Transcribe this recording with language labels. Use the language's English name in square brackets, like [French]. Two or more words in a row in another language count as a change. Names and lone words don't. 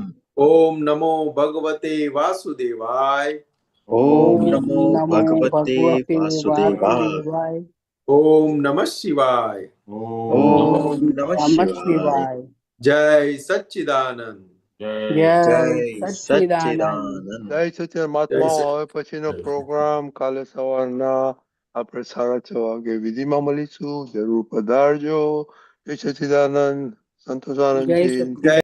[Sanskrit] ओम नमो भगवते वासुदेवाय ॐ ॐ नमो नमो भगवते भगवते वासुदेवाय वासुदेवाय ओम नमः शिवाय ॐ नमः नमः शिवाय शिवाय [Gujarati] જય સચ્ચિદાનંદ जय जय સચ્ચિદાનંદ સચ્ચિદાનંદ જય સચિદાનંદ જય મહાત્માઓ. સચ- હવે પછીનો પ્રોગ્રામ કાલે સવારના આપણે 6:30 વાગે વિધિમાં મળીશું. જરૂર પધારજો. જય સચિદાનંદ. જય સંતોષાનંદજી. સચ્ચિદાનંદ